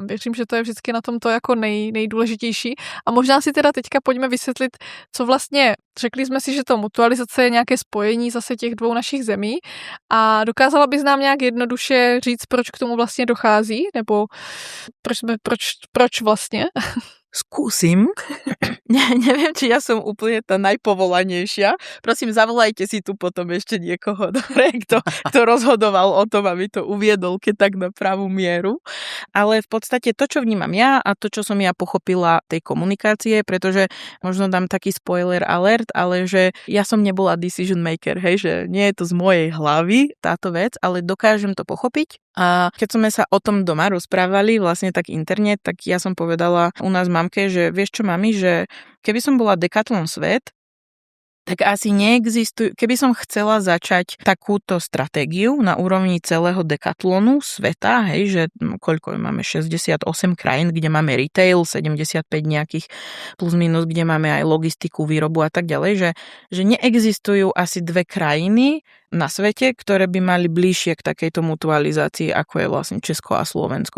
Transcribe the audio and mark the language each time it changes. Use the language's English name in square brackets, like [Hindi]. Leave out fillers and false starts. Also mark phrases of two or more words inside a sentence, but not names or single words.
[Czech] Věřím, že to je vždycky na tom to jako nejdůležitější. A možná si teda teďka pojďme vysvětlit, co vlastně, řekli jsme si, že to mutualizace je nějaké spojení zase těch dvou našich zemí a dokázala bys nám nějak jednoduše říct, proč k tomu vlastně dochází, nebo proč vlastně? [Slovak] Skúsim. Neviem, či ja som úplne tá najpovolanejšia. Prosím, zavolajte si tu potom ešte niekoho, dobre, kto rozhodoval o tom, aby to uviedol keď tak na pravú mieru. Ale v podstate to, čo vnímam ja a to, čo som ja pochopila tej komunikácie, pretože možno dám taký [English] spoiler alert, [Slovak] ale že ja som nebola [English] decision maker, [Slovak] hej, že nie je to z mojej hlavy táto vec, ale dokážem to pochopiť. A keď sme sa o tom doma rozprávali, vlastne tak interne, tak ja som povedala u nás mamke, že vieš čo, mami, že keby som bola Decathlon svet, tak asi neexistuje, keby som chcela začať takúto stratégiu na úrovni celého Decathlonu sveta, hej, že koľko máme, 68 krajín, kde máme retail, 75 nejakých plus minus, kde máme aj logistiku, výrobu a tak ďalej, že neexistujú asi 2 krajiny na svete, ktoré by mali bližšie k takejto mutualizácii, ako je vlastne Česko a Slovensko.